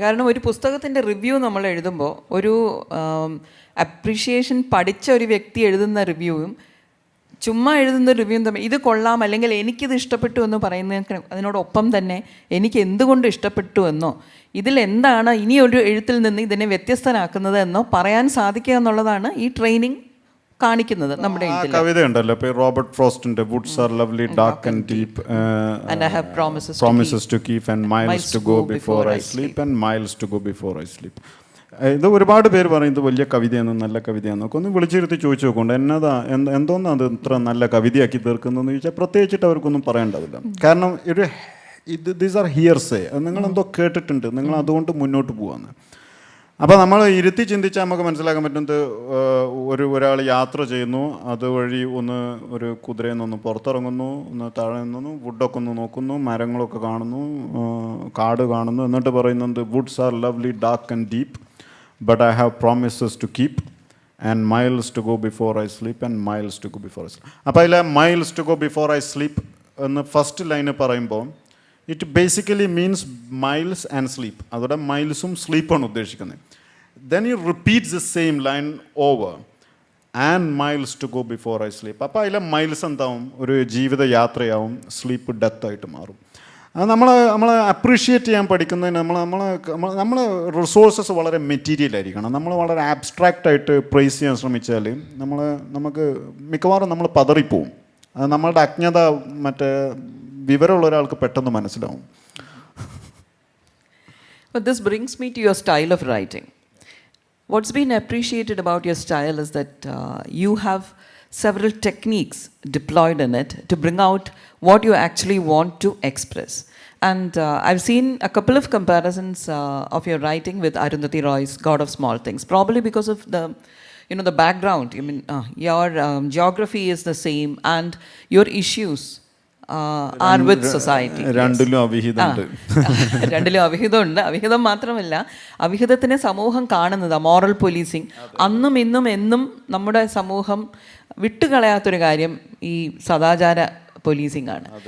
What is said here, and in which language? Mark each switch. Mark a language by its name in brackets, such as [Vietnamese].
[Malayalam] കാരണം ഒരു പുസ്തകത്തിൻ്റെ റിവ്യൂ നമ്മൾ എഴുതുമ്പോൾ ഒരു അപ്രീഷിയേഷൻ പഠിച്ച ഒരു വ്യക്തി എഴുതുന്ന റിവ്യൂവും ചുമ്മാ എഴുതുന്ന റിവ്യൂവും തമ്മിൽ ഇത് കൊള്ളാം അല്ലെങ്കിൽ എനിക്കിത് ഇഷ്ടപ്പെട്ടു എന്ന് പറയുന്നതിന് അതിനോടൊപ്പം തന്നെ എനിക്ക് എന്തുകൊണ്ട് ഇഷ്ടപ്പെട്ടു എന്നോ ഇതിലെന്താണ് ഇനി ഒരു എഴുത്തിൽ നിന്ന് ഇതിനെ വ്യത്യസ്തനാക്കുന്നത് എന്നോ പറയാൻ സാധിക്കുക എന്നുള്ളതാണ് ഈ ട്രെയിനിങ് കാണിക്കുന്നത്. നമ്മുടെ കവിത ഉണ്ടല്ലോ, [English] Robert ഫ്രോസ്റ്റിന്റെ woods are lovely dark and deep and I have promises to keep and miles to go before I sleep and miles to go before I sleep. [Malayalam] ഇത് ഒരുപാട് പേര് പറയും ഇത് വലിയ കവിതയാണ്, നല്ല കവിതയാണെന്നൊക്കെ. ഒന്ന് വിളിച്ചിരുത്തി ചോദിച്ചു നോക്കൊണ്ട് എന്തോന്നാ അത് ഇത്ര നല്ല കവിതയാക്കി തീർക്കുന്നതെന്ന് ചോദിച്ചാൽ പ്രത്യേകിച്ചിട്ട് അവർക്കൊന്നും പറയേണ്ടതില്ല. കാരണം [English] these are hearsay, [Malayalam] നിങ്ങളെന്തോ കേട്ടിട്ടുണ്ട്, നിങ്ങൾ അതുകൊണ്ട് മുന്നോട്ട് പോവാന്ന്. അപ്പോൾ നമ്മൾ ഇരുത്തി ചിന്തിച്ചാൽ നമുക്ക് മനസ്സിലാക്കാൻ പറ്റുന്നത് ഒരാൾ യാത്ര ചെയ്യുന്നു, അതുവഴി ഒന്ന് ഒരു കുതിരയിൽ നിന്നൊന്ന് പുറത്തിറങ്ങുന്നു, ഒന്ന് താഴെ നിന്നു വുഡൊക്കെ ഒന്ന് നോക്കുന്നു, മരങ്ങളൊക്കെ കാണുന്നു, കാട് കാണുന്നു, എന്നിട്ട് പറയുന്നത് [English] woods are lovely dark and deep but I have promises to keep and miles to go before I sleep [Malayalam] and miles to go before I sleep. അപ്പോൾ അതിലെ [English] miles to go before I sleep [Malayalam] എന്ന് first line പറയുമ്പോൾ [English] It basically means miles and sleep. [Malayalam] അതോടെ മൈൽസും സ്ലീപ്പാണ് ഉദ്ദേശിക്കുന്നത്. [English] Then he repeats the same line over and miles to go before I sleep. [Malayalam] അപ്പോൾ അതിലെ miles എന്താവും? ഒരു ജീവിത യാത്രയാവും, സ്ലീപ്പ് ഡെത്തായിട്ട് മാറും. അത് നമ്മൾ അപ്രീഷിയേറ്റ് ചെയ്യാൻ പഠിക്കുന്നതിന് നമ്മൾ റിസോഴ്സസ് വളരെ മെറ്റീരിയൽ ആയിരിക്കണം. നമ്മൾ വളരെ ആബ്സ്ട്രാക്റ്റ് ആയിട്ട് പ്രൈസ് ചെയ്യാൻ ശ്രമിച്ചാൽ നമുക്ക് മിക്കവാറും നമ്മൾ പതറിപ്പോവും. അത് നമ്മളുടെ അജ്ഞത മറ്റേ വിവരമുള്ള ഒരാൾക്ക് പെട്ടെന്ന് മനസ്സിലാവും. [English] But this brings me to your style of writing. What's been appreciated about your style is that you have several techniques deployed in it to bring out what you actually want to express. And I've seen a couple of comparisons of your writing with Arundhati Roy's God of Small Things, probably because of the background. I mean, your geography is the same and your issues are with society. [Malayalam] രണ്ടിലും അവിഹിതമുണ്ട്. രണ്ടിലും അവിഹിതമുണ്ട്. അവിഹിതം മാത്രമല്ല, അവിഹിതത്തിനെ സമൂഹം കാണുന്നത് moral policing അന്നും ഇന്നും എന്നും നമ്മുടെ സമൂഹം വിട്ടുകളയാത്തൊരു കാര്യം ഈ സദാചാര പോലീസിങ് ആണ്.